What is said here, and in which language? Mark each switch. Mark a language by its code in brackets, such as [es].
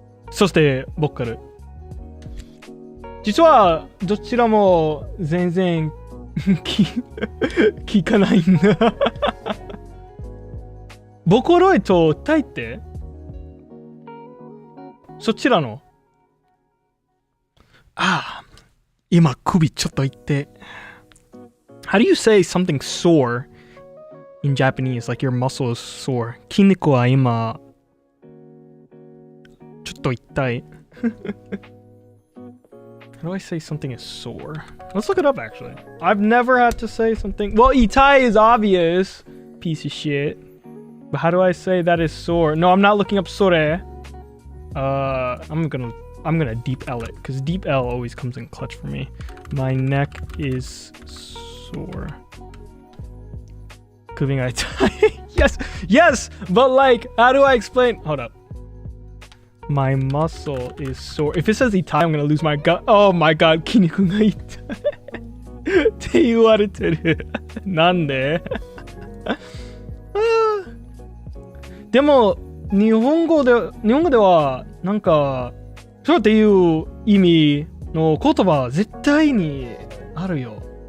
[ja] そしてボーカル。実はどちらも全然聞かないんだ。ボカロイド歌い手？そちらの今首ちょっと言って。 [en] How do you say something sore in Japanese? Like your muscle is sore. [ja] 筋肉は今ちょっと痛い。 [en] How do I say something is sore? Let's look it up actually. I've never had to say something. Well, itai is obvious. Piece of shit. But how do I say that is sore? No, I'm not looking up sore. I'm gonna deep L it because deep L always comes in clutch for me. My neck is sore. Couldn't I tie? Yes, but like, how do I explain? Hold up. My muscle is sore. If it says itai, I'm gonna lose my gut. Oh my god, [ja] 筋肉が痛いって言われてる。なんででも日本語ではなんかそうっていう意味の言葉は絶対にあるよ。